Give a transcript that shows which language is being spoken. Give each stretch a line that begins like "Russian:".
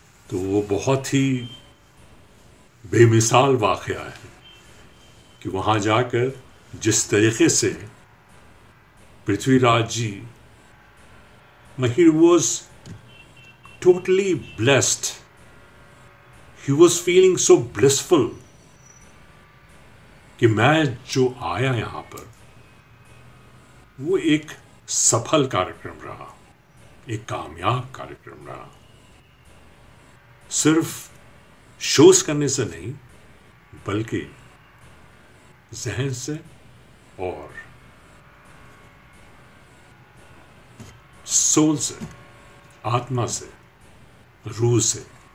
Hindi: तो वो बहुत ही बेमिसाल वाक़या है कि वहाँ जाकर जिस तरीके से पृथ्वीराज जी,
English: he was totally blessed. He was feeling so blissful
Hindi: कि मैं जो आया यहां पर वो एक सफल कार्यक्रम रहा, एक कामयाब कार्यक्रम रहा। सिर्फ शोज करने से नहीं, बल्कि जहन से और सोल से, आत्मा से, रूह से।